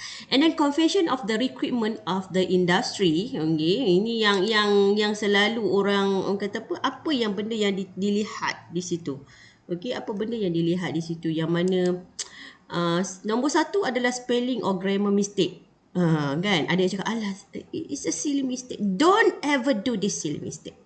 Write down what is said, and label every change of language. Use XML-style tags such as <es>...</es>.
<en>And then confession of the recruitment of the industry. Okay.</en> <ms>Ini yang selalu orang kata apa yang benda yang dilihat di situ. Okay. Apa benda yang dilihat di situ, yang mana nombor satu adalah</ms> <en>spelling or grammar mistake.</en> <ms>Kan, ada yang cakap alah,</ms> <en>it's a silly mistake. Don't ever do this silly mistake.</en>